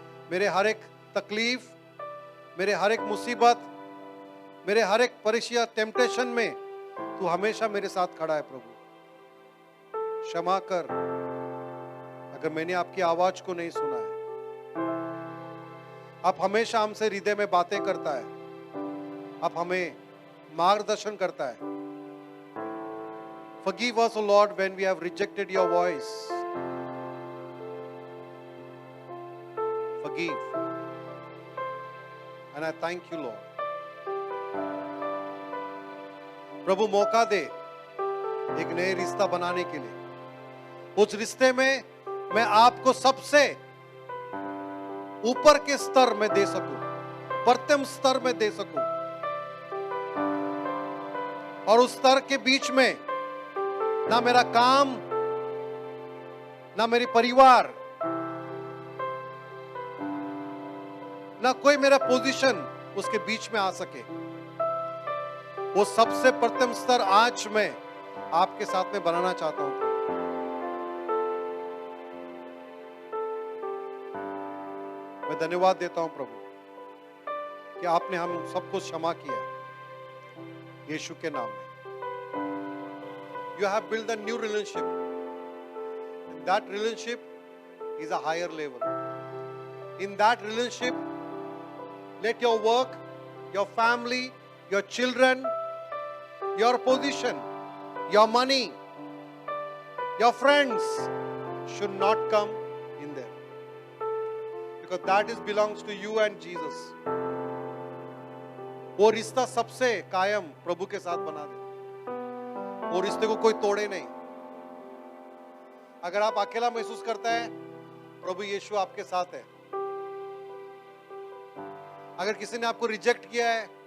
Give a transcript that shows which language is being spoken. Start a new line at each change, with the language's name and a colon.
Hindi: मेरे हर एक तकलीफ, मेरे हर एक मुसीबत, मेरे हर एक परीक्षा टेम्पटेशन में तू हमेशा मेरे साथ खड़ा है प्रभु। क्षमा कर अगर मैंने आपकी आवाज को नहीं सुना है। आप हमेशा हमसे हृदय में बातें करता है, आप हमें मार्गदर्शन करता है।
English: Forgive us, O Lord, when we have rejected your voice. Forgive. And I thank you, Lord.
Hindi: प्रभु मौका दे एक नए रिश्ता बनाने के लिए। उस रिश्ते में मैं आपको सबसे ऊपर के स्तर में दे सकूं, प्रथम स्तर में दे सकूं, और उस स्तर के बीच में ना मेरा काम, ना मेरी परिवार, ना कोई मेरा पोजीशन उसके बीच में आ सके। वो सबसे प्रथम स्तर आज मैं आपके साथ में बनाना चाहता हूं। मैं धन्यवाद देता हूं प्रभु कि आपने हम सबको क्षमा किया यीशु के नाम में।
English: You have built a new relationship, and that relationship is a higher level. In that relationship, let your work, your family, your children, your position, your money, your friends should not come in there, because that is belongs to you and Jesus.
Hindi: वो रिश्ता सबसे कायम प्रभु के साथ बना दे, वो रिश्ते को कोई तोड़े नहीं। अगर आप अकेला महसूस करता है, प्रभु यीशु आपके साथ है। अगर किसी ने आपको रिजेक्ट किया है,